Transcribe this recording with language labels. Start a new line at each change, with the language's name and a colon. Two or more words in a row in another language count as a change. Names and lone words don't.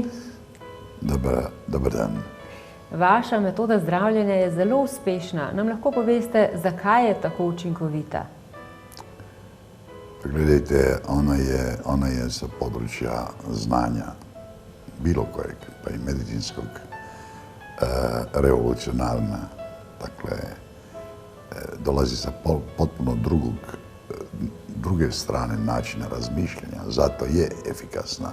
Slovenian: Dober dan. Vaša metoda zdravljenja je zelo uspešna. Nam lahko poveste, zakaj je tako učinkovita?
Bosnian: Gledajte, ona je sa područja znanja, bilo kojeg, pa i medicinskog, revolucionarna. Dakle, dolazi sa potpuno druge strane načina razmišljanja, zato je efikasna.